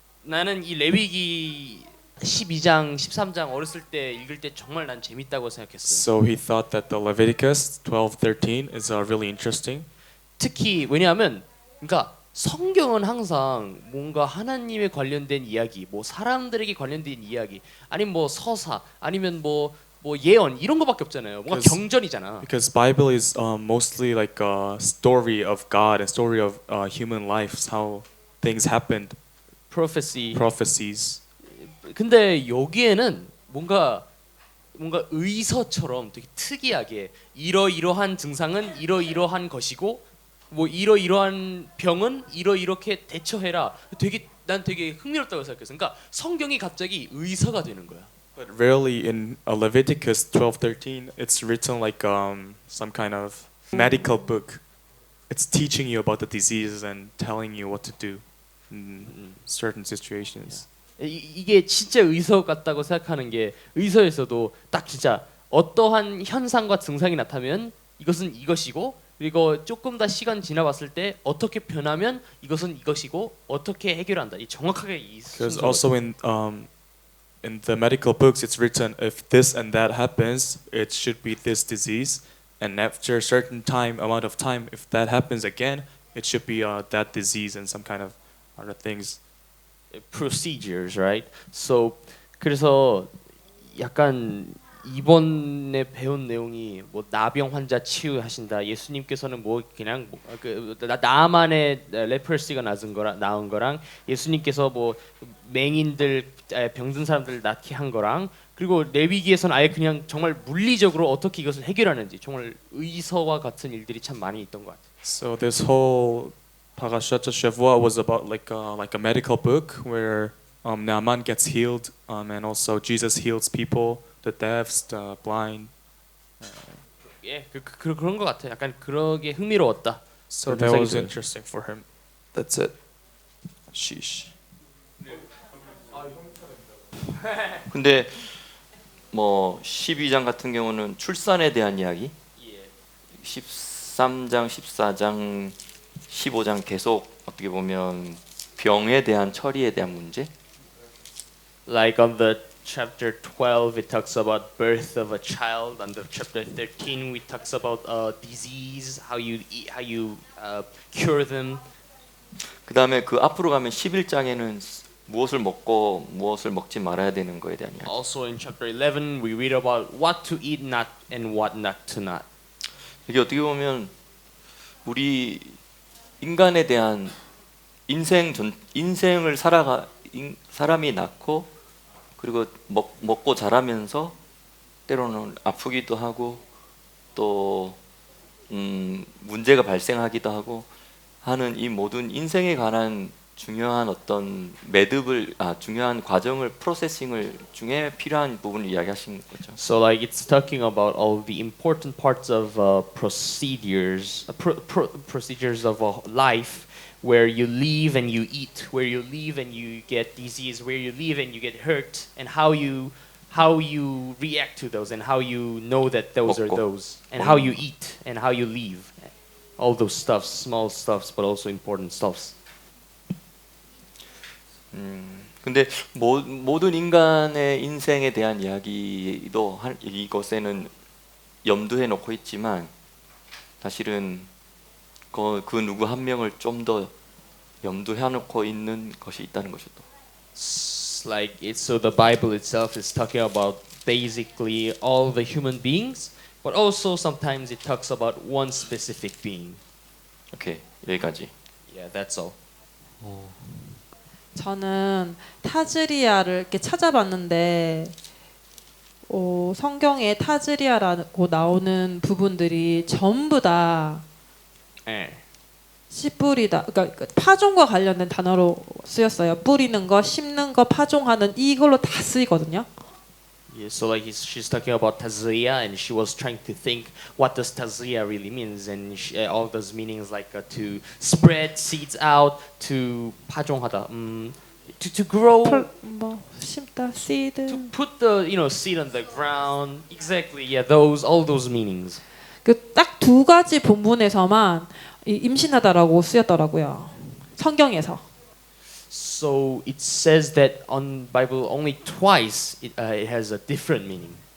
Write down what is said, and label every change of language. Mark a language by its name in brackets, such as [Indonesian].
[Korean] 나는 이 레위기 12장, 13장 어렸을 때 읽을 때 정말 난 재밌다고 생각했어요. [English] So he thought that the Leviticus 12:13 is really interesting. [Korean] 특히 왜냐하면 그러니까 성경은 항상 뭔가 하나님에 관련된 이야기, 뭐 사람들에게 관련된 이야기, 아니면 뭐 서사, 아니면 뭐 예언 이런 거밖에 없잖아요. 뭔가 [English] Because- [Korean] 경전이잖아. [English] Because Bible is mostly like a story of God and story of human lives, how things happened, Prophecy. prophecies. [Korean] 근데 여기에는 뭔가 의서처럼 되게 특이하게 이러이러한 증상은 이러이러한 것이고 뭐 이러이러한 병은 이렇게 대처해라. 난 되게 흥미롭다고 생각했어. 그러니까 성경이 갑자기 의서가 되는 거야. [English] But rarely in Leviticus 12:13, it's written like some kind of medical book. It's teaching you about the diseases and telling you what to do in certain situations. [Korean] 이게 진짜 의서 같다고 생각하는 게 의서에서도 딱 진짜 어떠한 현상과 증상이 나타나면 이것은 이것이고 그리고 조금 더 시간 지나봤을 때 어떻게 변하면 이것은 이것이고 어떻게 해결한다. 이 정확하게 이 [English] Because [Korean] 순서가 [English] also in the medical books, it's written if this and that happens, it should be this disease, and after a certain amount of time, if that happens again, it should be that disease and some kind of other things. procedures, right? [Korean] So 그래서 약간 이번에 배운 내용이 뭐 나병 환자 치유하신다. 예수님께서는 뭐 그냥 나만의 레퍼시가 나은 거랑 예수님께서 뭐 맹인들 병든 사람들 낫게 한 거랑 그리고 레위기에서는 아예 그냥 정말 물리적으로 어떻게 이것을 해결하는지 정말 의서와 같은 일들이 참 많이 있던 것 같아요. [English] So this whole Parashat Shavua was about like a medical book where Naaman gets healed, and also Jesus heals people, the deaf, the blind. [Korean] 예, 그런 것 같아요. 약간 그러게 흥미로웠다. [English] So [Korean] 그런 [English] that [Korean] 생각이 [English] was [Korean] 들어요. [English] interesting for him. That's it. Sheesh. [Korean] 근데 뭐 12장 같은 경우는 출산에 대한 이야기, 13장, 14장, 15장 계속 어떻게 보면 병에 대한 처리에 대한 문제. [English] Like on the chapter 12, it talks about birth of a child. On the chapter 13, we talks about disease, how you eat, how you cure them. [Korean] 그다음에 그 앞으로 가면 11장에는 무엇을 먹고 무엇을 먹지 말아야 되는 거에 대한 이야기. [English] Also in chapter 11, we read about what to eat not and what not to not. [Korean] 이게 어떻게 보면 우리 인간에 대한 인생을 사람이 낳고 그리고 먹고 자라면서 때로는 아프기도 하고 또 문제가 발생하기도 하고 하는 이 모든 인생에 관한 중요한 어떤 중요한 과정을 프로세싱을 중에 필요한 부분을 이야기하신 거죠. [English] So like it's talking about all the important parts of procedures, procedures of life, where you live and you eat, where you live and you get disease, where you live and you get hurt, and how you react to those, and how you know that those are [Korean] 먹고. [English] those, and how you eat, and how you live, all those stuffs, small stuffs, but also important stuffs. [Korean] 근데 모든 인간의 인생에 대한 이야기도 이것에는 염두에 놓고 있지만 사실은 그 누구 한 명을 좀 더 염두해 놓고 있는 것이 있다는 것이죠. [English] So the Bible itself is talking about basically all the human beings, but also sometimes it talks about one specific being. [Korean] 오케이, 여기까지. [English] Yeah, that's all. [Korean] 저는 타즈리아를 이렇게 찾아봤는데 성경에 타즈리아라고 나오는 부분들이 전부 다 씨 뿌리다. 그러니까 파종과 관련된 단어로 쓰였어요. 뿌리는 거, 심는 거, 파종하는 이걸로 다 쓰이거든요. [English] Yeah, so like she's talking about tazria, and she was trying to think what does tazria really means, and all those meanings like to spread seeds out, to [Korean] 파종하다, [English] to grow, [Korean] 뭐 심다, [English] seed. to put the seed on the ground. Exactly, yeah, all those meanings. [Korean] 그 딱 두 가지 본문에서만 임신하다라고 쓰였더라고요. 성경에서. [English] So it says that on Bible only twice it has a different meaning.